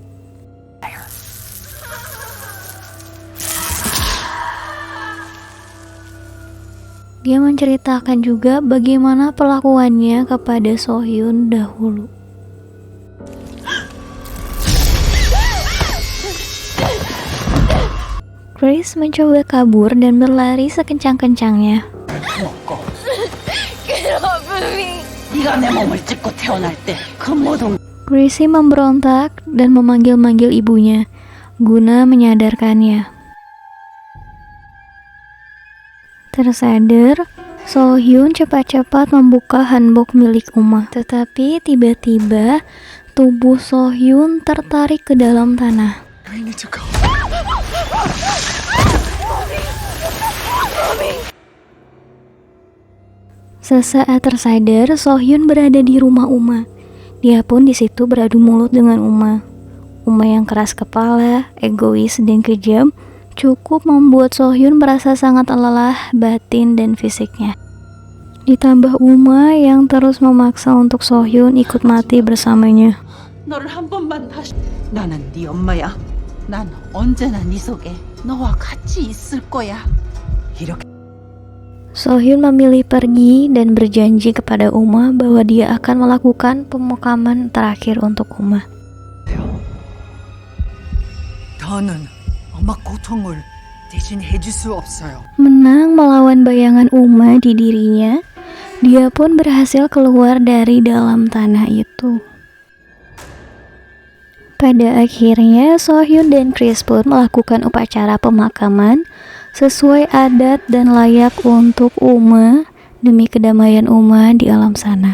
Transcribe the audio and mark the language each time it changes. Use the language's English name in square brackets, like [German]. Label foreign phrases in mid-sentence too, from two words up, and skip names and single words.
[Indonesian] Dia menceritakan juga bagaimana perlakuannya kepada Sohyun dahulu. Chris mencoba kabur dan berlari sekencang-kencangnya. [English] Get off of me! [Korean] 네가 내 몸을 찢고 태어날 때 그 모든 [Indonesian] Chrissy memberontak dan memanggil-manggil ibunya guna menyadarkannya. Tersadar, Sohyun cepat-cepat membuka hanbok milik Uma. Tetapi tiba-tiba tubuh Sohyun tertarik ke dalam tanah. [English] I need to go. [Indonesian] Sesaat tersadar, Sohyun berada di rumah Uma. Dia pun di situ beradu mulut dengan Uma. Uma yang keras kepala, egois dan kejam cukup membuat Sohyun merasa sangat lelah batin dan fisiknya. Ditambah Uma yang terus memaksa untuk Sohyun ikut mati bersamanya. [Korean] 너를 한 번만 다시. 나는 네 엄마야. 난 언제나 네 속에 너와 같이 있을 거야. 이렇게 [Indonesian] Sohyun memilih pergi dan berjanji kepada Uma bahwa dia akan melakukan pemakaman terakhir untuk Uma. [Korean] 더는 엄마 고통을 대신해 줄 수 없어요. [Indonesian] Menang melawan bayangan Uma di dirinya, dia pun berhasil keluar dari dalam tanah itu. Pada akhirnya, Sohyun dan Chris pun melakukan upacara pemakaman sesuai adat dan layak untuk Uma demi kedamaian Uma di alam sana.